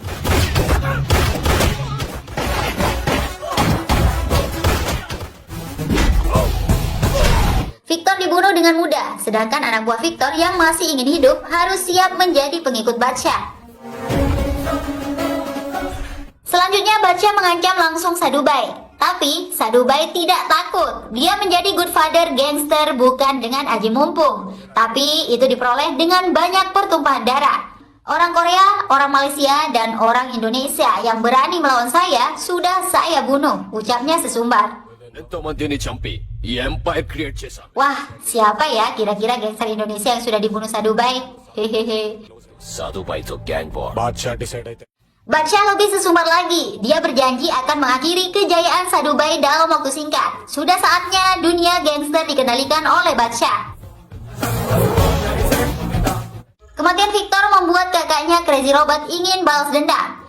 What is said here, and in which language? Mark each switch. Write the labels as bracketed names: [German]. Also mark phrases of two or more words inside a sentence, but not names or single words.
[Indonesian] Victor dibunuh dengan mudah, sedangkan anak buah Victor yang masih ingin hidup harus siap menjadi pengikut Badsya. Selanjutnya Badsya mengancam langsung Sadubai. Tapi Sadubai tidak takut. Dia menjadi [English] good father gangster [Indonesian] bukan dengan aji mumpung. Tapi itu diperoleh dengan banyak pertumpahan darah. Orang Korea, orang Malaysia, dan orang Indonesia yang berani melawan saya sudah saya bunuh, ucapnya sesumbar. Wah, siapa ya kira-kira gangster Indonesia yang sudah dibunuh Sadubai? Hehehe. [Telugu] బాద్షా డిసైడ్ అయితే [Indonesian] Badsya lebih sesumbar lagi. Dia berjanji akan mengakhiri kejayaan Sadubai dalam waktu singkat. Sudah saatnya dunia gangster dikendalikan oleh Badsya. Kematian Victor membuat kakaknya Crazy Robert ingin balas dendam.